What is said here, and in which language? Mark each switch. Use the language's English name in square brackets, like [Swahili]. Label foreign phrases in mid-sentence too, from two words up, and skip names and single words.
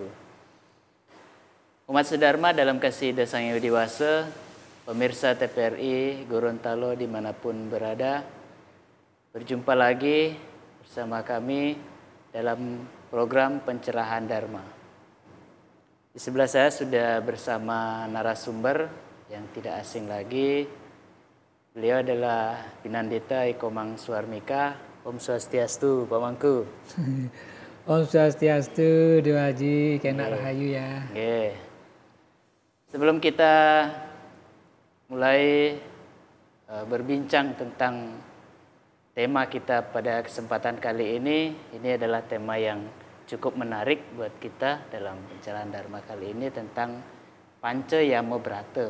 [Indonesian] Umat sedharma dalam kasih Dasang Yang Widiwasa, pemirsa TPRI Gorontalo dimanapun berada, berjumpa lagi bersama kami dalam program Pencerahan Dharma. Di sebelah saya sudah bersama narasumber yang tidak asing lagi. Beliau adalah Pinandita Eko Mangsuarmika. Om Swastiastu, Pak Mangku. Om Swastiastu, Dewa Haji, Kenak Rahayu ya. Sebelum kita mulai berbincang tentang tema kita pada kesempatan kali ini adalah tema yang cukup menarik buat kita dalam pencerahan Dharma kali ini tentang Panca Yama Brata.